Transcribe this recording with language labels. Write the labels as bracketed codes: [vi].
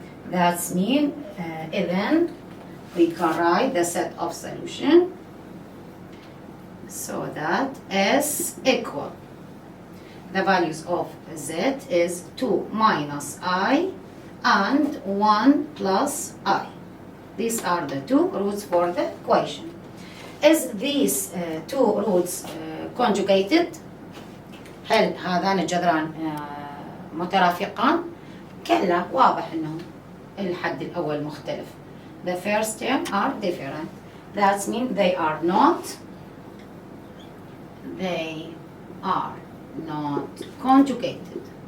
[en] That's mean then we can write the set of solution so that s equal the values of z is 2 minus I and 1 plus I. These are the two roots for the equation. Is these two roots conjugated? [ar] هل هذان الجذران مترافقان؟ كلا، واضح انه الحد الاول مختلف. [en] The first term are different. That means they are not conjugated.